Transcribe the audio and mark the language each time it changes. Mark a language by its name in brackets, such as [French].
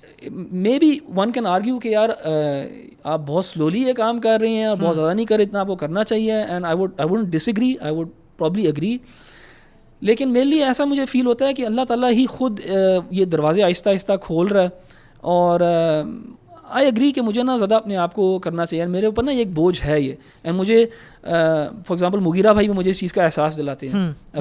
[Urdu] May be one can argue کہ یار آپ بہت سلولی یہ کام کر رہے ہیں, بہت زیادہ نہیں کر رہے, اتنا آپ کو کرنا چاہیے. [English] And I wouldn't disagree, I would probably agree. [Urdu] لیکن میرے لیے ایسا مجھے فیل ہوتا ہے کہ اللہ تعالیٰ ہی خود یہ دروازے آہستہ آہستہ کھول رہا ہے. اور [English] I agree [Urdu] کہ مجھے نا زیادہ اپنے آپ کو کرنا چاہیے. میرے اوپر نا ایک بوجھ ہے یہ, اینڈ مجھے فار ایگزامپل مغیرہ بھائی بھی مجھے اس چیز کا احساس دلاتے ہیں.